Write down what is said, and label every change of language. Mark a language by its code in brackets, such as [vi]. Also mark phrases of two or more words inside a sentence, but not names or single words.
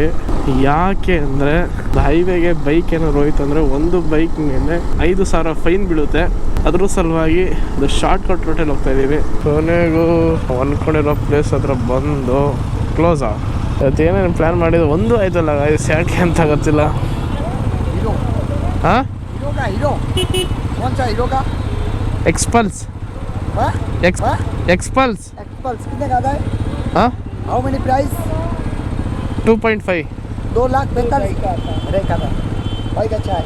[kn] ಯಾಕೆ ಅಂದರೆ ಹೈವೇಗೆ ಬೈಕ್ ಏನಾದ್ರು ಹೋಯ್ತು ಅಂದರೆ ಒಂದು ಬೈಕ್ ಮೇಲೆ 5,000 ಫೈನ್ ಬೀಳುತ್ತೆ. ಅದ್ರ ಸಲುವಾಗಿ ಒಂದು ಶಾರ್ಟ್ ಕಟ್ ರೂಟಲ್ಲಿ ಹೋಗ್ತಾ ಇದ್ದೀವಿ. ಕೊನೆಗೂ ಅಂದ್ಕೊಂಡಿರೋ ಪ್ಲೇಸ್ ಹತ್ರ ಬಂದು ಕ್ಲೋಸಾ. ಇವತ್ತು ಏನೇನು ಪ್ಲ್ಯಾನ್ ಮಾಡಿದ್ದು ಒಂದು ಆಯ್ತಲ್ಲ ಗಾಯ್ಸ್, ಯಾಕೆ ಅಂತ ಗೊತ್ತಿಲ್ಲ. [hi] हाँ हीरो कौन सा हीरो का? एक्सपल्स एक्सपल्स कितने का आता है? हाँ, [en] how many price? [hi] 2.5 2,45,000 अरे का बाइक अच्छा है.